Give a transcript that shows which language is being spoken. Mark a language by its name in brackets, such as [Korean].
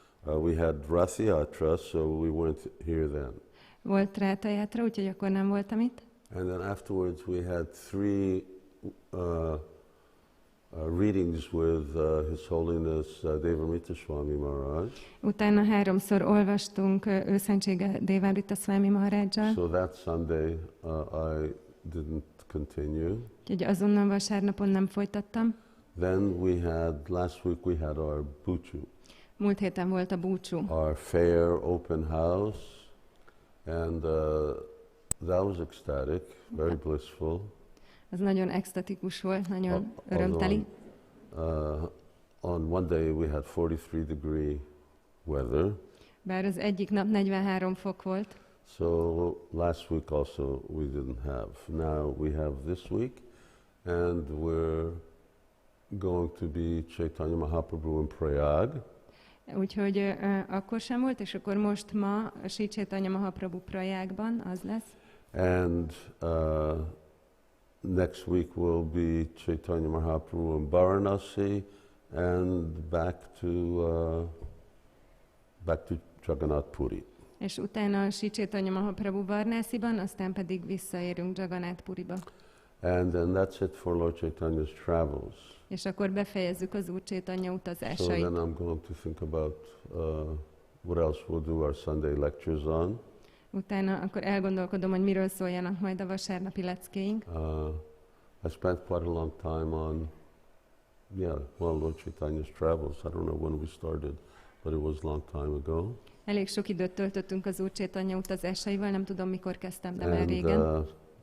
[English] We had Rath Yatra, so we weren't here then. [Hungarian] Volt Rátha Yatra, úgyhogy akkor nem voltam itt. [English] And then afterwards we had 3 readings with His Holiness Devamrita Swami Maharaj. [Hungarian] Utána 3-szor olvastunk Őszentsége Devamrita Swami Maharajjal. [English] So that Sunday I didn't continue. [Hungarian] Úgyhogy azonnal vasárnapon nem folytattam. [English] Then last week we had our Buchu. [Hungarian] Múlt héten volt a búcsú. [English] Our fair open house, and that was ecstatic, very blissful. [Hungarian] Az nagyon extatikus volt, nagyon örömteli. [English] On one day we had 43-degree weather. [Hungarian] Bár az egyik nap 43 fok volt. [English] So last week also we didn't have. Now we have this week, and we're going to be Caitanya Mahaprabhu in Prayāga. [Hungarian] Úgyhogy akkor sem volt, és akkor most ma a Sri Caitanya Mahaprabhu Prayágban az lesz. [English] And next week will be Caitanya Mahaprabhu in Varanasi, and back to Jagannath Puri. [Hungarian] És utána a Sri Caitanya Mahaprabhu Varanasiban, aztán pedig visszaérünk Jagannath Puriba. [English] And then that's it for Lord Chaitanya's travels. [Hungarian] És akkor befejezzük az Úr Caitanya [English] So [Hungarian] utazásait. [English] then I'm going to think about what else we'll do our Sunday lectures on. [Hungarian] Utána akkor elgondolkodom, hogy miről szóljanak majd a vasárnapi leckéink. [English] I spent quite a long time on, Lord Chaitanya's travels. I don't know when we started, but it was a long time ago. [Hungarian] Elég sok időt töltöttünk az Úr Caitanya utazásaival, nem tudom mikor kezdtem, de már régen.